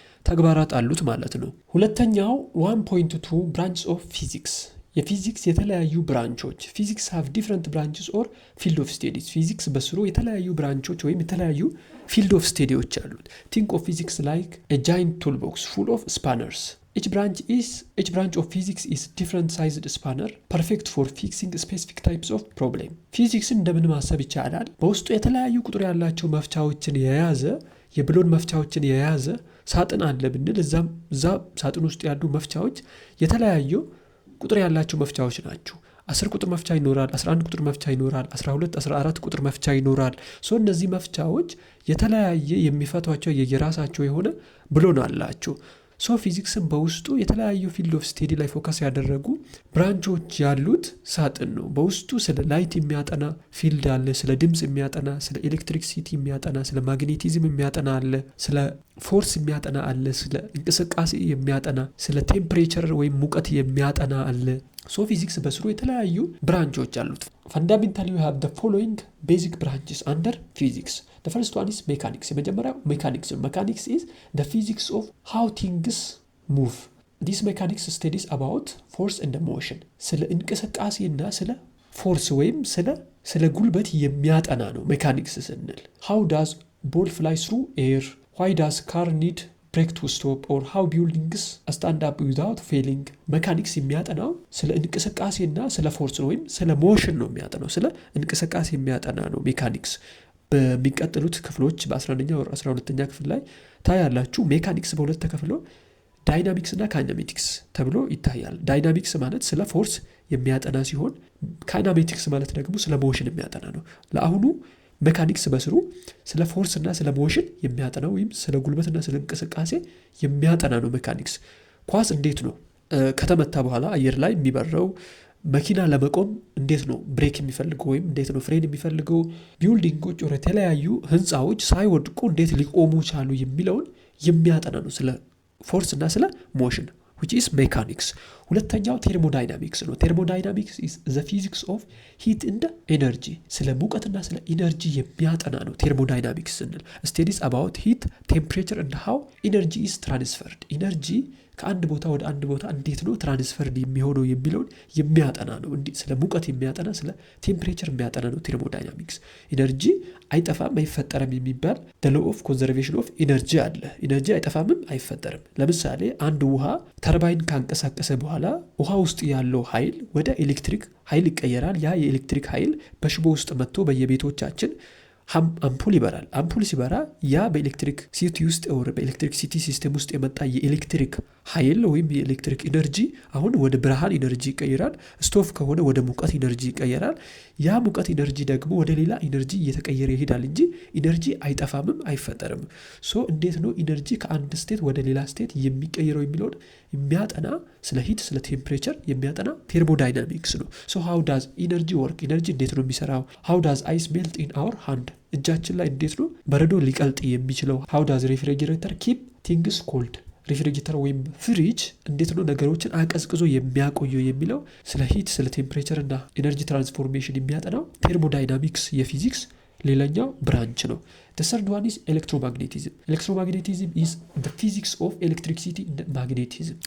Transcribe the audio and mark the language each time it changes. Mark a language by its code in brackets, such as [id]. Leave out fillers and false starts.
[am] ተግባራት አሉት ማለት ነው። ሁለተኛው 1.2 ብራንች ኦፍ ፊዚክስ የፊዚክስ የተለያዩ ብራንቾች ፊዚክስ ሃቭ ዲፍረንት ብራንችስ ኦር ፊልድ ኦፍ ስቴዲስ ፊዚክስ በስሩ የተለያዩ ብራንቾች ወይም የተለያዩ ፊልድ ኦፍ ስቴዲዎች አሉት። ቲንክ ኦፍ ፊዚክስ ላይክ a giant toolbox full of spanners. [en] Each branch of physics is different sized spanner perfect for fixing specific types of problem. [am] ፊዚክስን እንደምን ማሰብ ይቻላል? በውስጡ የተለያዩ ቁጥር ያላቸው መፍቻዎችን የያዘ የብሎን መፍቻዎችን የያዘ ሳጥን አለ ብንል እዛ ሳጥን ውስጥ ያሉ መፍቻዎች የተለያዩ ቁጥር ያላቸው መፍቻዎች ናቸው። 10 ቁጥር መፍቻ ይኖራል፣ 11 ቁጥር መፍቻ ይኖራል፣ 12 14 ቁጥር መፍቻ ይኖራል። እነዚህ መፍቻዎች የተለያየ የሚፈቷቸው የየራሳቸው የሆነ ብሎን አላቸው። ፊዚክስን በውስጡ የተለያዩ ፊልድ ኦፍ ስቴዲ ላይ ፎከስ ያደረጉ ብራንቾች ያሉት ሳጥን ነው። በውስጡ ስለ ላይት የሚያጠና ፊልድ አለ፣ ስለ ድምፅ የሚያጠና፣ ስለ ኤሌክትሪክሲቲ የሚያጠና፣ ስለ ማግኔቲዝም የሚያጠና አለ፣ ስለ ፎርስ የሚያጠና አለ፣ ስለ እንቅስቃሴ የሚያጠና፣ ስለ ቴምፕሬቸር ወይም ሙቀት የሚያጠና አለ። ፊዚክስ በስሩ የተለያዩ ብራንቾች አሉት። ፈንዳሜንታሊ we have the following basic branches under physics. [en] The first one is mechanics. የመጀመሪያው ሜካኒክስ ነው። Mechanics is the physics of how things move. This mechanics studies about force and motion. [am] ስለ እንቅስቃሴና ስለ ፎርስ ወይም ስለ ጉልበት የሚያጠና ነው ሜካኒክስ ስንል። How does ball fly through air? [en] Why does car need break to stop or how buildings stand up without failing? [am] ሜካኒክስ የሚያጠናው ስለ እንቅስቃሴና ስለ ፎርስ ወይም ስለ ሞሽን ነው የሚያጠናው። ስለ እንቅስቃሴ የሚያጠና ነው ሜካኒክስ። በሚቀጥሉት ክፍሎች በ11ኛ ወር 12ኛ ክፍል ላይ ታያላችሁ። ሜካኒክስ በሁለት ተከፍሎ ዳይናሚክስ እና ካይናሜቲክስ ተብሎ ይታያል። ዳይናሚክስ ማለት ስለ ፎርስ የሚያጠና ሲሆን ካይናሜቲክስ ማለት ደግሞ ስለ ሞሽን የሚያጠና ነው። ለአሁኑ ሜካኒክስ በስሩ ስለ ፎርስ እና ስለ ሞሽን የሚያጠና ወይም ስለ ጉልበትና ስለ እንቅስቃሴ የሚያጠና ነው ሜካኒክስ። ኳስ እንዴት ነው ከተመታ በኋላ አየር ላይ የሚበረው? መኪና ለመቆም እንዴት ነው ብሬክ የሚፈልገው ወይም እንዴት ነው ፍሬን የሚፈልገው? ቢልዲንጎች ወደ ተለያዩ ህንፃዎች ሳይወድቁ እንዴት ሊቆሙ ቻሉ የሚለውን የሚያጠና ነው ስለ ፎርስ እና ስለ ሞሽን which is mechanics. [en] ሁለተኛው ቴርሞዳይናሚክስ ነው። ቴርሞዳይናሚክስ is the physics of heat and energy. [am] ስለ ሙቀትና ስለ ኢነርጂ የሚያጠና ነው ቴርሞዳይናሚክስ ስንል። studies about heat, temperature and how energy is transferred. ኢነርጂ ከአንድ ቦታ ወደ አንድ ቦታ እንዴት ነው ትራንስፈርድ የሚሆነው የሚለውን የሚያጠና ነው። ስለ ሙቀት የሚያጠና ስለ ቴምፕሬቸር የሚያጠና ነው ቴርሞዳይናሚክስ። ኢነርጂ አይጠፋም አይፈጠርም የሚባል the law of conservation of energy አለ። ኢነርጂ አይጠፋምም አይፈጠርም። ለምሳሌ አንድ ውሃ ተርባይን ካንቀሳቀሰ በኋላ ውሃ ውስጥ ያለው ኃይል ወደ ኤሌክትሪክ ኃይል ይቀየራል። ያ የኤሌክትሪክ ኃይል በሽቦ ውስጥ መጥቶ በየቤቶቻችን አምፑል ይበራል። አምፑል ሲበራ ያ በኤሌክትሪክ ሲቲ ውስጥ ወር በኤሌክትሪክ ሲቲ ሲስተም ውስጥ የመጣ የኤሌክትሪክ ኃይል ወይም የኤሌክትሪክ ኢነርጂ አሁን ወደ ብርሃን ኢነርጂ ይቀየራል። ስቶፍ ከሆነ ወደ ሙቀት ኢነርጂ ይቀየራል። ያ ሙቀት ኢነርጂ ደግሞ ወደ ሌላ ኢነርጂ እየተቀየረ ይሄዳል እንጂ ኢነርጂ አይጠፋምም አይፈጠርም። እንዴት ነው ኢነርጂ ከአንድ ስቴት ወደ ሌላ ስቴት የሚቀየረው የሚለውን የሚያጠና ስለ ሂት ስለ ቴምፕሬቸር የሚያጠና ቴርሞዳይናሚክስ ነው። how does energy work? ኢነርጂ እንዴት ነው የሚሰራው? [en] how does ice melt in our hand? [am] እጃችን ላይ እንዴት ነው በረዶ ሊቀልጥ የሚችለው? [en] how does refrigerator keep things cold? [am] ሪፍሪጅሬተር ወይም ፍሪጅ እንዴት ነው ነገሮችን አቀዝቅዞ የሚያቆየው የሚለው ስለ ሂት ስለ ቴምፕሬቸር እና ኤነርጂ ትራንስፎርሜሽን የሚያጠናው ቴርሞዳይናሚክስ የፊዚክስ ሌላኛው ብራንች ነው። The third one is electromagnetism. [en] Electromagnetism is the physics of electricity and magnetism.